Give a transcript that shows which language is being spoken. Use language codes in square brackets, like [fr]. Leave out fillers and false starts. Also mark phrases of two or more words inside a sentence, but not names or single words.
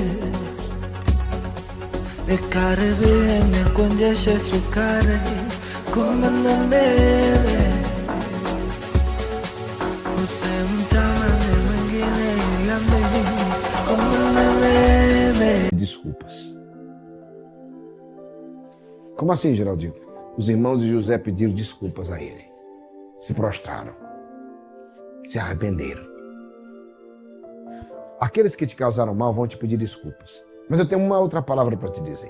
[sw] Nikaribie nikuonjeshe sukari, kumana mbele. Usimtamani mwingine ila mimi, kumana mbele. [pt] Desculpas. Como assim, Geraldinho? Os irmãos de José pediram desculpas a ele. Se prostraram. Se arrependeram. Aqueles que te causaram mal vão te pedir desculpas. Mas eu tenho uma outra palavra para te dizer.